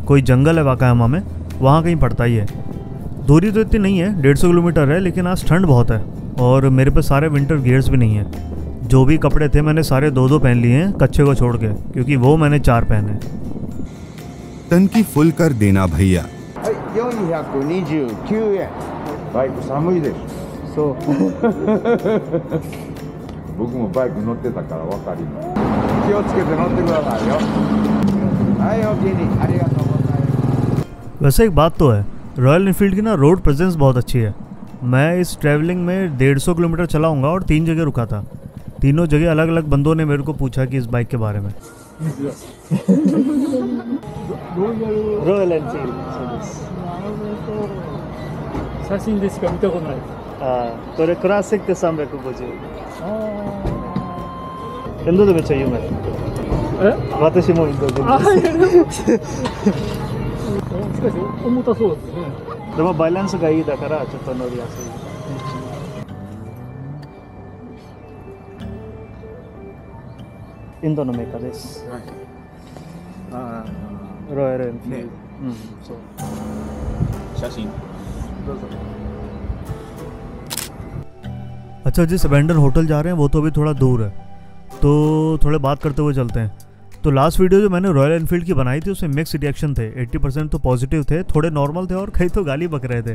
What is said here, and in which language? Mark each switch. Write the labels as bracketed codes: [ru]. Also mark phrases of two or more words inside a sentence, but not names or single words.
[hi] कोई जंगल है वाकायामा में, वहाँ कहीं पड़ता ही है। दूरी तो इतनी नहीं है, 150 किलोमीटर है, लेकिन आज ठंड बहुत है और मेरे पे सारे [en] winter gears [hi] भी नहीं है। जो भी कपड़े थे मैंने सारे 2-2 पहन लिए हैं, कच्चे को छोड़ के, क्योंकि वो मैंने 4 पहने। टंकी फुल कर देना भैया। [ja] 429 円。バイク寒いです。そう。僕もバイク乗ってたから分かります。気をつけて乗ってくださいよ。はい、お気にありがとうございます。 [hi] वैसे एक बात तो है, रॉयल एनफील्ड की ना [en] road presence [hi] बहुत अच्छी है। मैं इस ट्रैवलिंग में 150 किलोमीटर चला हूँगा और 3 जगह रुका था। तीनों जगह अलग अलग बंदों ने मेरे को पूछा कि इस बाइक के बारे में। रॉयल एनफील्ड [ja] 写真でしか見たことないです。これクラシック350。インドでめっちゃ有名。私もインドで。しかし重たそうですね。でもバランスがいいだからちょっと乗りやすい。インドのメーカーです。ロイヤルエンフィールド。そう。写真。 [hi] अच्छा, जिस [en] abandon hotel [hi] जा रहे हैं वो तो अभी थोड़ा दूर है, तो थोड़े बात करते हुए चलते हैं। तो [en] last video [hi] जो मैंने रॉयल एनफील्ड की बनाई थी उसमें [en] mix reaction [hi] थे। 80% तो पॉजिटिव थे, थोड़े नॉर्मल थे और कई तो गाली बक रहे थे।